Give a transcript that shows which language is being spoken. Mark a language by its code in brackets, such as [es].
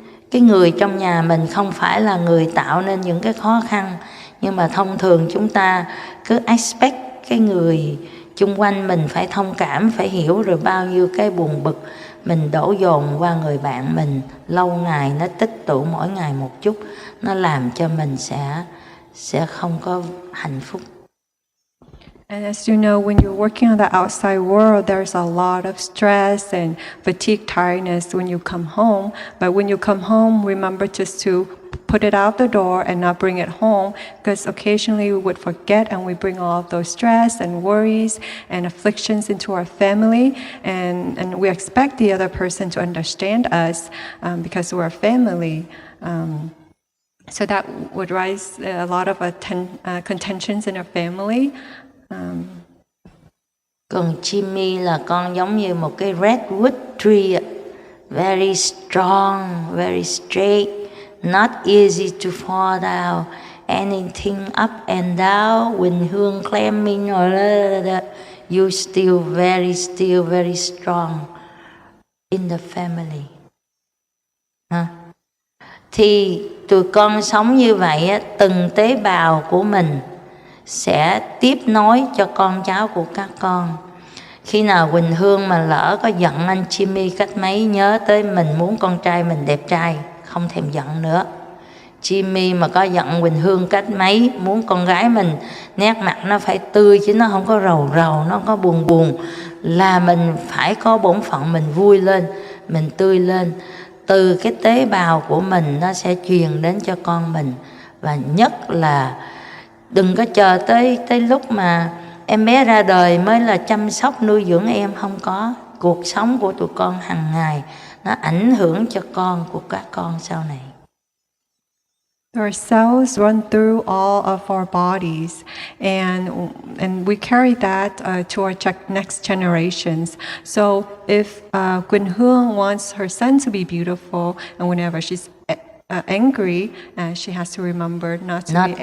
[vi] Cái người trong nhà mình không phải là người tạo nên những cái khó khăn, nhưng mà thông thường chúng ta cứ expect cái người chung quanh mình phải thông cảm, phải hiểu, rồi bao nhiêu cái buồn bực mình đổ dồn qua người bạn mình, lâu ngày nó tích tụ mỗi ngày một chút, nó làm cho mình sẽ không có hạnh phúc. [en] And as you know, when you're working on the outside world, there's a lot of stress and fatigue, tiredness when you come home. But when you come home, remember just to put it out the door and not bring it home, because occasionally we would forget and we bring all of those stress and worries and afflictions into our family, and we expect the other person to understand us because we're a family. So that would raise a lot of contentions in our family. [vi] Còn Jimmy là con giống như một cái [en] redwood tree, very strong, very straight, not easy to fall down. Anything up and down, Quỳnh Hương climbing or you still very strong in the family. [vi] Thì tụi con sống như vậy, từng tế bào của mình sẽ tiếp nối cho con cháu của các con. Khi nào Quỳnh Hương mà lỡ có giận anh Jimmy cách mấy, nhớ tới mình muốn con trai mình đẹp trai, không thèm giận nữa. Jimmy mà có giận Quỳnh Hương cách mấy, muốn con gái mình nét mặt nó phải tươi chứ nó không có rầu rầu, nó không có buồn buồn, là mình phải có bổn phận mình vui lên, mình tươi lên. Từ cái tế bào của mình nó sẽ truyền đến cho con mình. Và nhất là đừng có chờ tới lúc mà em bé ra đời mới là chăm sóc nuôi dưỡng em, không có. Cuộc sống của tụi con hàng ngày nó ảnh hưởng cho con của các con sau này. [en] Our cells run through all of our bodies, and we carry that to our next generations. So if Quỳnh Hương wants her son to be beautiful, and whenever she's angry, she has to remember not to be